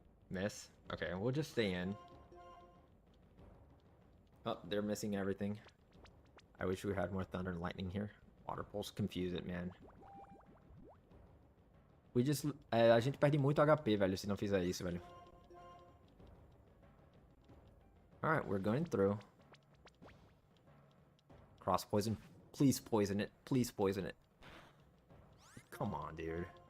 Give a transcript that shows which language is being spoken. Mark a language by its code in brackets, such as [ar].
[en] Miss? Okay, we'll just stay in. Oh, they're missing everything. I wish we had more Thunder and Lightning here. Water Pulse confuse it, man. We just... [pt] a gente perde muito HP, velho, se não fizer isso, velho. [en] Alright, we're going through. Cross Poison. Please poison it. Please poison it. Come on, dude.